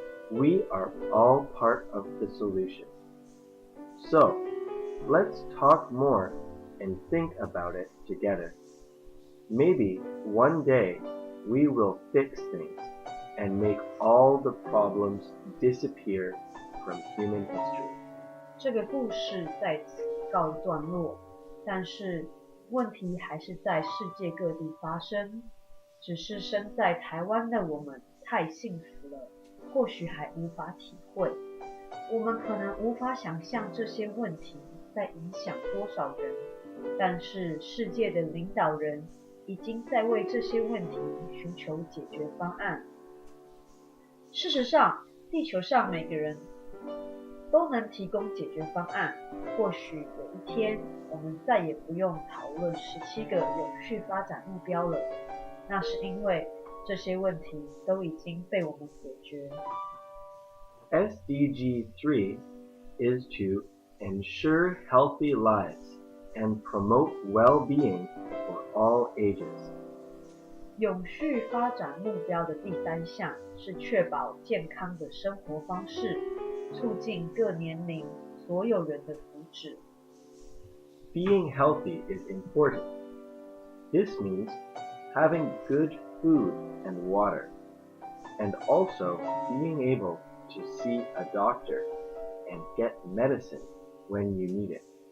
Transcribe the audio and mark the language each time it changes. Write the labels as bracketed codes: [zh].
[en] We are all part of the solution. So, let's talk more and think about it together. Maybe one day we will fix things and make all the problems disappear from human history. [zh] 这个故事在此告一段落，但是问题还是在世界各地发生，只是身在台湾的我们太幸福了，或许还无法体会。我们可能无法想象这些问题在影响多少人，但是世界的领导人已经在为这些问题寻求解决方案。事实上，地球上每个人都能提供解决方案。或许有一天，我们再也不用讨论17个永续发展目标了，那是因为这些问题都已经被我们解决。 [en] SDG 3 is to ensure healthy lives and promote well-being for all ages. [zh] 永续发展目标的第3项是确保健康的生活方式，促进各年龄所有人的福祉。 [en] Being healthy is important. This means having good food and water, and also being able to see a doctor and get medicine when you need it.